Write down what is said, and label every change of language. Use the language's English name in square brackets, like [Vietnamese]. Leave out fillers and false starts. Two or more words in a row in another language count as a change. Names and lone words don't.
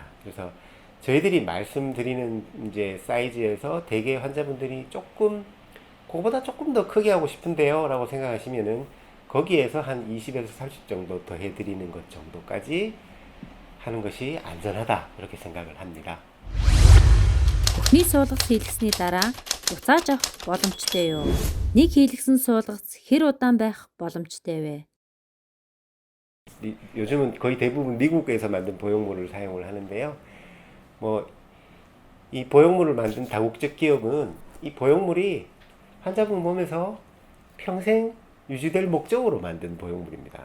[Korean] 그래서 저희들이 말씀드리는 이제 사이즈에서 대개 환자분들이 조금 그거보다 조금 더 크게 하고 싶은데요 라고 생각하시면은 거기에서 한 20에서 30 정도 더 해드리는 것 정도까지 하는 것이 안전하다 이렇게 생각을 합니다. [Mongolian] Бүхний суулгас хийлгэсний дараа буцааж авах боломжтой юу? Нэг хийлгсэн суулгас хэр удаан байх боломжтой вэ? [Korean] 요즘은 거의 대부분 미국에서 만든 보형물을 사용을 하는데요. 뭐 이 보형물을 만든 다국적 기업은 이 보형물이 환자분 몸에서 평생 유지될 목적으로 만든 보형물입니다.